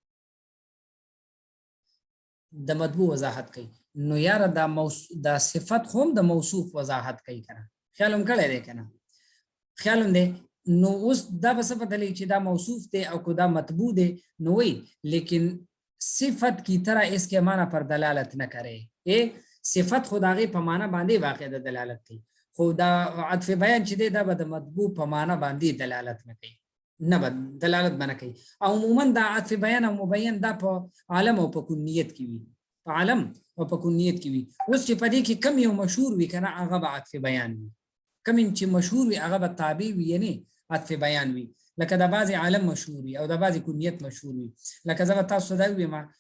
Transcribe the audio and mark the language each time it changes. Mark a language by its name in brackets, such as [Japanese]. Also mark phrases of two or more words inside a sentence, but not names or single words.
[Pashto] د مطبوع وضاحت کوي نو یاره دا صفت هم د موصوف وضاحت کوي که نه خیال هم کړی دی که نه خیال هم دی نو اوس دا به څه پته لګي چې دا موصوف دی او که دا مطبوع دی نو وایي [Urdu] لیکن صفت کی طرح اس کے معنی پر دلالت نہ کرے [Pashto] صفت خدا غي په معنی باندې واقع د دلالت کوي خدا عطف بیان چې دی دا به د مطبوع په معنی باندې دلالت نه کوي نه به دلالت نه کوي او عموما دا عطف بیان او مبین دا په عالم او په کنیت کې وي په عالم او په کنیت کې وي اوس چې په دې کې کم یو مشهور وي کنه هغه به عطف بیان وي کم چې مشهور وي هغه به تابع وي یعنی عطف بیان وي لکه د بعضې عالم مشهور وي او د بعضې کنیت مشهور وي لکه زه به تاسو دا ووایم